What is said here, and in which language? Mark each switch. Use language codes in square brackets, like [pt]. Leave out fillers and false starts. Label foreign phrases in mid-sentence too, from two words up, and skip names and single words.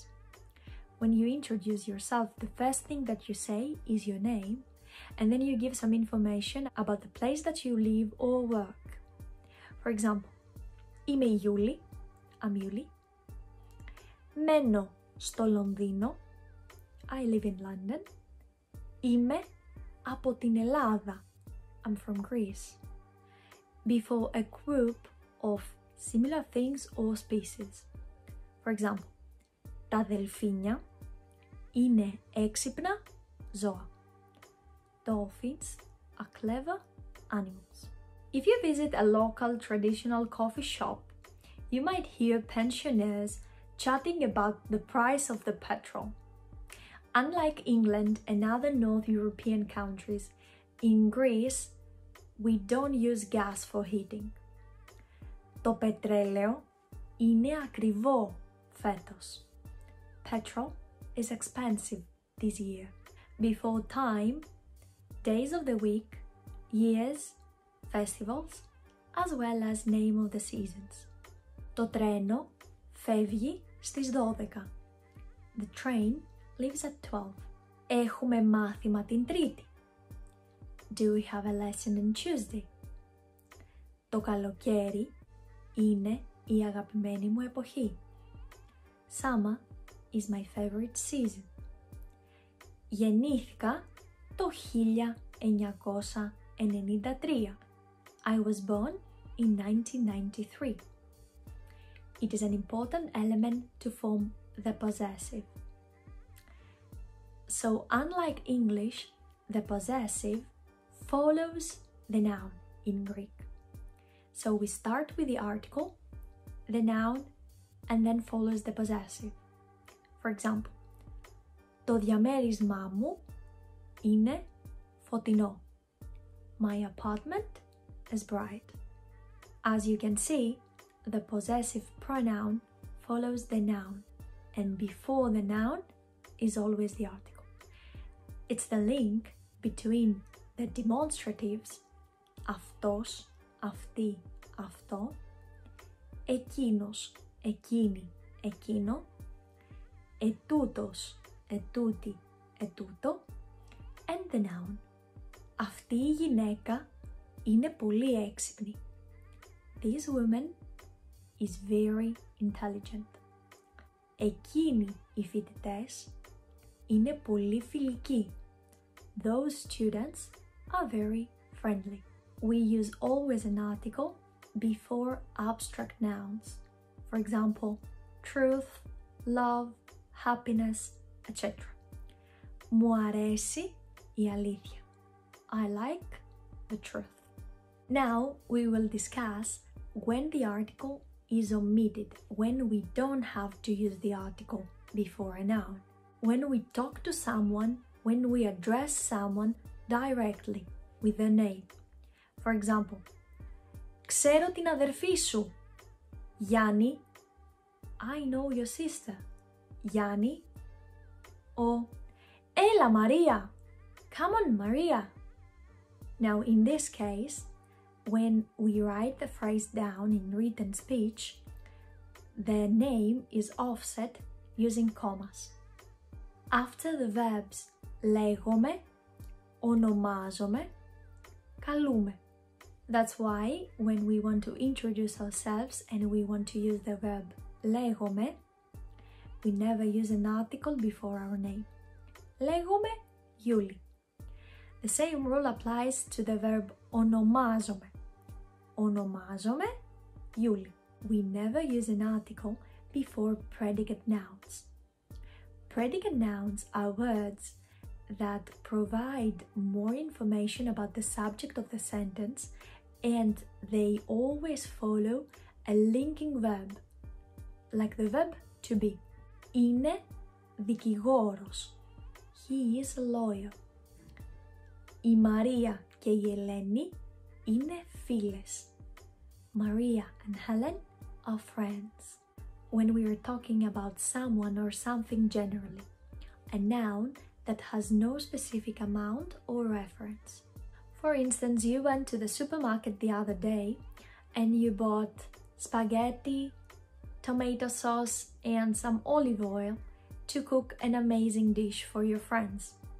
[en] When you introduce yourself, the first thing that you say is your name, and then you give some information about the place that you live or work. For example, [el] είμαι η Γιούλη, [en] I'm Yuli. [el] Μένω στο Λονδίνο, [en] I live in London. [el] Είμαι από την Ελλάδα, [en] I'm from Greece. Before a group of similar things or species. For example, [el] τα δελφίνια είναι έξυπνα ζώα. [en] Dolphins are clever animals. If you visit a local traditional coffee shop, you might hear pensioners chatting about the price of the petrol. Unlike England and other North European countries, in Greece, we don't use gas for heating. [el] Το πετρέλαιο είναι ακριβό φέτος. [en] Petrol is expensive this year. Before time, days of the week, years, festivals, as well as name of the seasons. [el] Το τρένο φεύγει στις 12. [en] The train leaves at 12. [el] Έχουμε μάθημα την Τρίτη. [en] Do we have a lesson on Tuesday? [el] Το καλοκαίρι είναι η αγαπημένη μου εποχή. [en] Summer is my favorite season. [el] Γεννήθηκα το 1993. [en] I was born in 1993. It is an important element to form the possessive. So unlike English, the possessive follows the noun in Greek. So we start with the article, the noun, and then follows the possessive. For example, [el] το διαμέρισμά μου είναι φωτεινό. [en] My apartment is bright. As you can see, the possessive pronoun follows the noun, and before the noun is always the article. It's the link between the demonstratives, [el] αυτός, αυτή, αυτό, εκείνος, εκείνη, εκείνο, ετούτος, ετούτη, ετούτο, [en] and the noun. [el] Αυτή η γυναίκα είναι πολύ έξυπνη. [en] This woman is very intelligent. [el] Εκείνοι οι φοιτητές είναι πολύ φιλικοί. [en] Those students are very friendly. We use always an article before abstract nouns. For example, truth, love, happiness, etc. [el] Μου αρέσει η αλήθεια. [en] I like the truth. Now we will discuss when the article is omitted, when we don't have to use the article before a noun. When we talk to someone, when we address someone directly with their name. For example, [el] ξέρω την αδερφή σου. Γιάννη, [en] I know your sister. [el] Γιάννη. Or, έλα Maria. [en] Come on Maria. Now in this case, when we write the phrase down in written speech, the name is offset using commas. After the verbs [el] λέγομαι, ονομάζομαι, καλούμε. [en] That's why when we want to introduce ourselves and we want to use the verb λέγομαι, we never use an article before our name. Λέγομαι Γιούλη. The same rule applies to the verb ονομάζομαι. Ονομάζομαι Γιούλη. We never use an article before predicate nouns. Predicate nouns are words that provide more information about the subject of the sentence, and they always follow a linking verb, like the verb to be. Είναι δικηγόρος. He is a lawyer. Η Μαρία και η Ελένη είναι φίλες. Maria and Helen are friends. When we are talking about someone or something generally, a noun that has no specific amount or reference. For instance, you went to the supermarket the other day and you bought spaghetti, tomato sauce, and some olive oil to cook an amazing dish for your friends.